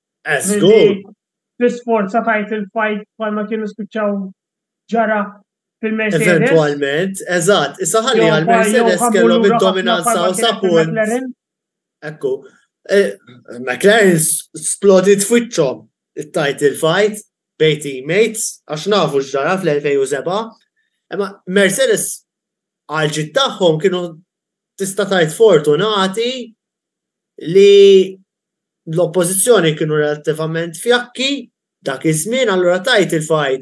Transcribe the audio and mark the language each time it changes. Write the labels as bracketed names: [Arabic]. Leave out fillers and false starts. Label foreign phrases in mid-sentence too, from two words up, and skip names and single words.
[Maltese] L-isforza [English] title fight [Maltese] bħalma kienu spiċċaw ġara fil-Mercedes. Eventualment, eżatt. Issa ħalli għal-Mercedes kellhom id-dominanza u sapun. Ekku. McLaren splodit f'wiċċhom it- [English] title fight [Maltese] bej teammates għax nafu x'ġara fl-2007. Imma Mercedes għal-ġid tagħhom kienu tista' tgħid fortunati li l-oppożizzjoni kienu relattivament fjakki dak iż-żmien allura [English] title fight.